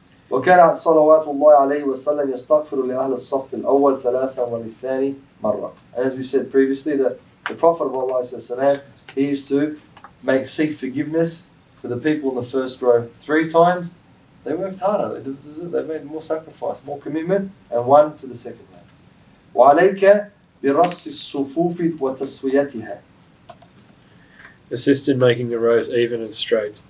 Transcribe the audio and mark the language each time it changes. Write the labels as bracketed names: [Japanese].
[Arabic] وكان صلوات الله عليه وسلم يستغفر لأهل الصف الأول ثلاثا وللثاني مرة. [English] And as we said previously, that the Prophet of Allah ﷺ, he used to seek forgiveness for the people in the first row 3 times. They worked harder. They made more sacrifice, more commitment, and 1 to the second row. [Arabic] وعليك برص الصفوف وتسويتها. [English] Assist in making the rows even and straight.